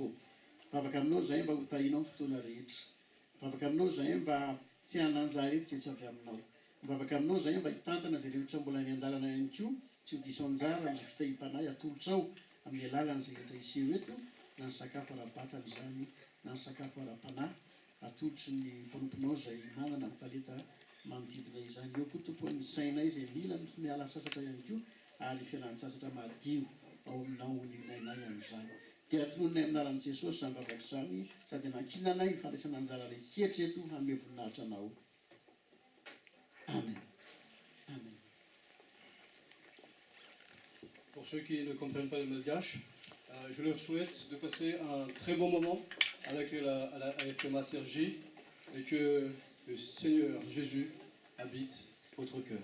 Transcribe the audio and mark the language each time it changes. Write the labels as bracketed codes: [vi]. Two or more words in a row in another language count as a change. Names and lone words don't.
[mg] Mivavaka aminao izay mba ho tahinao ny fotoana rehetra, mivavaka aminao izay mba tsy hananjary eto tsy avy aminao, mivavaka aminao izay mba hitantana izay rehetra mbola ny andalana ihany koa, tsy ho diso anjara ny fitahim-panay atolotra ao amin'ny alalany izay rehetra iseho eto, na ny sakafo ara-batana izany na ny sakafo ara-panahy atolotry ny mpanomponao izay manana ny talenta manodidina izany. Eo koa tompo ny sainay izay mila miala sasatra ihany koa ary fialan-tsasatra madio ao aminao ny nainay amin'izany. Dia tonononay aminaran'i Jesosy izany vavaka izany sady anankinanay ny fandraisana anjara rehetra eto hanome voninahitra anao. Amen. Amen. [fr] Pour ceux qui ne comprennent pas le malgache, je leur souhaite de passer un très bon moment avec la FMA Sergi et que le Seigneur Jésus habite votre cœur.